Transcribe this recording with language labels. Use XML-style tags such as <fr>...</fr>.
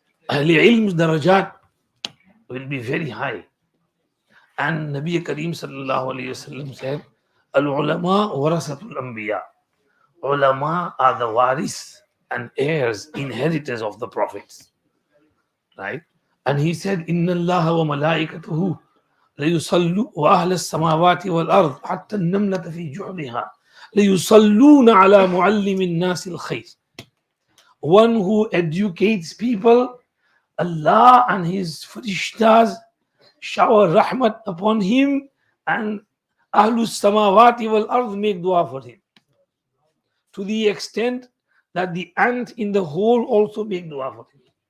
<en>Ahli ilm's darajat will be very high. And Nabi Kareem sallallahu alayhi wasallam said,</en> <ar>Al-ulama warasatul anbiya.</ar> <en>Ulama are the waris and heirs, inheritors of the prophets. Right? And he said,</en> <ar>Inna Allah wa malaikatuhu ليصلوا وأهل السماوات والأرض حتى النملة في جحرها ليصلون على معلم الناس الخير.</ar> <en>One who educates people, Allah and His farishtas shower rahmat upon him, and</en> <ar>Ahlus Samawati wal Ard</ar> <en>make dua for him. To the extent that the ant in the hole also make dua for him.</en>